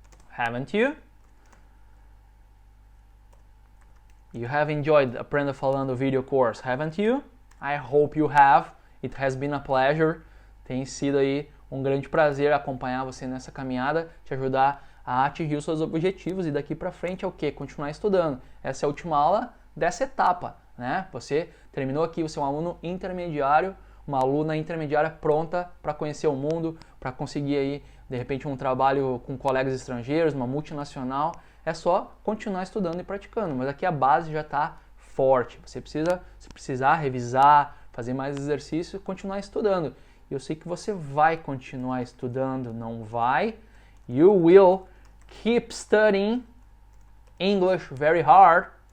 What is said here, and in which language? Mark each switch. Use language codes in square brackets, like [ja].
[en] Haven't you? You have enjoyed Aprenda Falando video course, haven't you? I hope you have. It has been a pleasure. [pt] Tem sido aí um grande prazer acompanhar você nessa caminhada, te ajudar a atingir os seus objetivos e daqui para frente é o quê? Continuar estudando. Essa é a última aula dessa etapa, né? Você terminou aqui, você é um aluno intermediário, uma aluna intermediária pronta para conhecer o mundo, para conseguir aí, de repente, um trabalho com colegas estrangeiros, uma multinacional. É só continuar estudando e praticando, mas aqui a base já está forte. Você precisa, se precisar, revisar, fazer mais exercício, continuar estudando. E eu sei que você vai continuar estudando, não vai? [en] You will keep studying English very hard.